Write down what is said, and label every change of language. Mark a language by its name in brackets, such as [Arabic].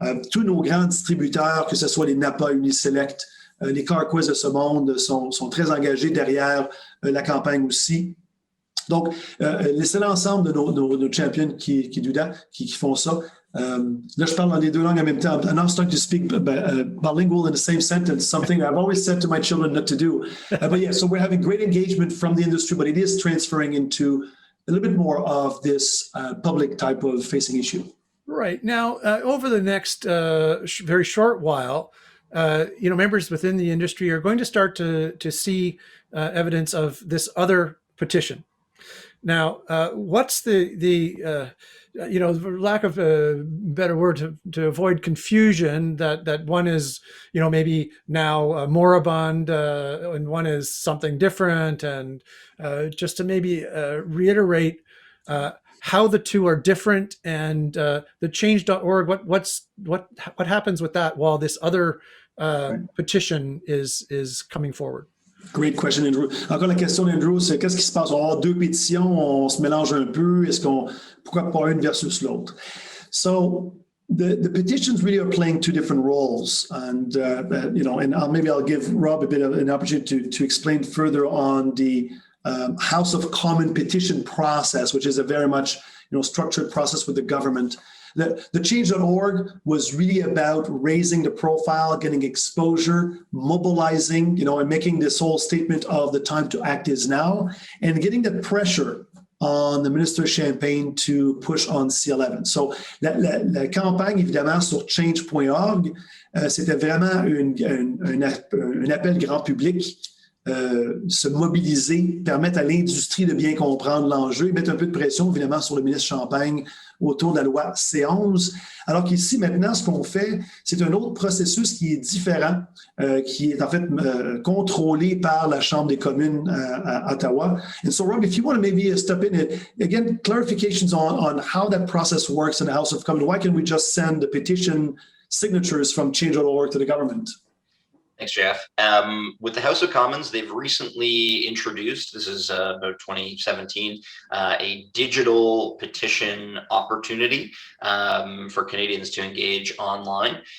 [French] Tous nos grands distributeurs, que ce soit les Napa, Uniselect, les CarQuest de ce monde sont très engagés derrière la campagne aussi. Donc, c'est l'ensemble de nos champions qui font ça. Là, je parle dans les deux langues en même temps. [English] I'm now starting to speak bilingual in the same sentence, something I've always said to my children not to do. But yeah, so we're having great engagement from the industry, but it is transferring into a little bit more of this public type of facing issue. Right. Now, over the next very short while, members within the industry are going to start to see evidence of this other petition. Now, what's the for lack of a better word, to avoid confusion, that one is, maybe now moribund and one is something different, and just to maybe reiterate how the two are different, and the change.org, what happens with that while this other petition is coming forward? Great question, Andrew. [French] Encore la question d'Andrew, c'est qu'est-ce qui se passe? On va avoir deux pétitions, on se mélange un peu. Pourquoi pas une versus l'autre? [English] So the petitions really are playing two different roles, and maybe I'll give Rob a bit of an opportunity to explain further on the House of Commons Petition process, which is a very much structured process with the government. The change.org was really about raising the profile, getting exposure, mobilizing, and making this whole statement of the time to act is now, and getting the pressure on the Minister Champagne to push on C11. [French] So la campagne, évidemment, sur change.org, c'était vraiment un appel grand public, se mobiliser, permettre à l'industrie de bien comprendre l'enjeu et mettre un peu de pression, évidemment, sur le ministre Champagne autour de la loi C11. Alors qu'ici, maintenant, ce qu'on fait, c'est un autre processus qui est différent, qui est en fait contrôlé par la Chambre des communes à Ottawa. [English] And so, Rob, if you want to maybe step in, again, clarifications on how that process works in the House of Commons. Why can't we just send the petition signatures from change.org to the government? Thanks, Jeff. With the House of Commons, they've recently introduced, this is about 2017, a digital petition opportunity for Canadians to engage online.